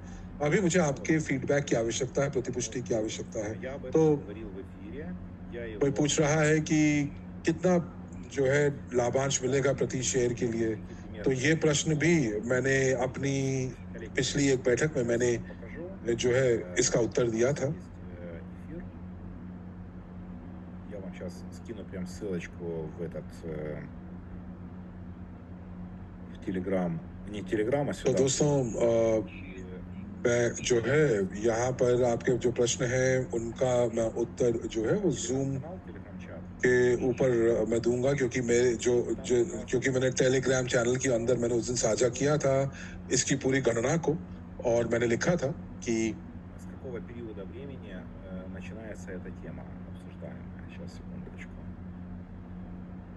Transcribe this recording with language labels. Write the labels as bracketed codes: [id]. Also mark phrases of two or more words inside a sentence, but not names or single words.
[hi] अभी मुझे आपके फीडबैक की आवश्यकता है, प्रतिपुष्टि की आवश्यकता है। तो कोई पूछ रहा है कि कितना जो है लाभांश मिलेगा प्रति शेयर के लिए, तो ये प्रश्न भी मैंने अपनी पिछली एक बैठक में मैंने जो है इसका उत्तर दिया था। [ru] Я вам сейчас скину прям ссылочку в этот в Telegram, не Telegram, а [hi] तो [ru] сюда. [hi] दोस्तों मैं जो है यहाँ पर आपके जो प्रश्न है उनका मैं उत्तर जो है वो जूम के ऊपर मैं दूंगा, क्योंकि मेरे क्योंकि मैंने टेलीग्राम चैनल के अंदर मैंने उस दिन साझा किया था इसकी पूरी गणना को और मैंने लिखा था कि [ru] С какого периода времени начинается эта тема обсуждаемая? Сейчас, секундочку.